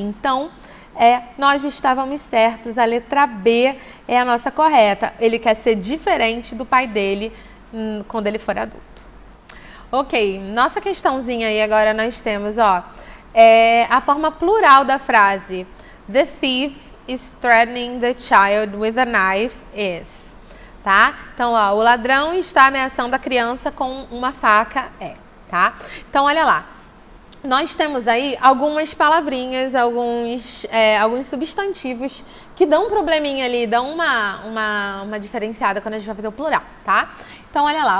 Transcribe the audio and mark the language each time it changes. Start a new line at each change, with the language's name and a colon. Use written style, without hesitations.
Portuguese: Então, nós estávamos certos, a letra B é a nossa correta. Ele quer ser diferente do pai dele quando ele for adulto. Ok, nossa questãozinha aí agora nós temos, ó, a forma plural da frase.
English: The thief is threatening the child with a knife is, tá?
Portuguese: Então, ó, o ladrão está ameaçando a criança com uma faca, tá? Então, olha lá. Nós temos aí algumas palavrinhas, alguns substantivos que dão um probleminha ali, dão uma diferenciada quando a gente vai fazer o plural, tá? Então, olha lá.